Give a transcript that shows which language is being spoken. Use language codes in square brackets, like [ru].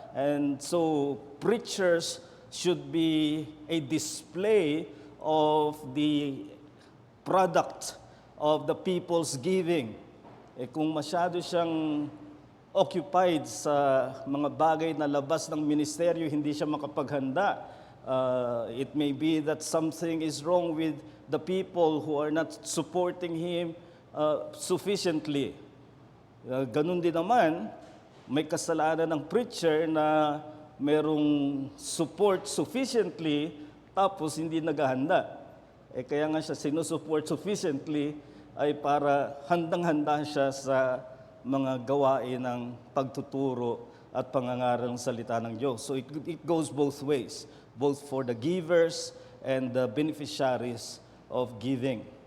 [en] And so preachers should be a display of the product of the people's giving. [tl] Kung masyado siyang occupied sa mga bagay na labas ng ministeryo, hindi siya makapaghanda. [en] It may be that something is wrong with the people who are not supporting him sufficiently. [tl] Ganun din naman, may kasalanan ng preacher na merong [en] support sufficiently [tl] tapos hindi naghahanda. Kaya nga siya sinusupport sufficiently ay para handang-handa siya sa mga gawain ng pagtuturo at pangangaral ng salita ng Diyos. [en] So it goes both ways, both for the givers and the beneficiaries of giving.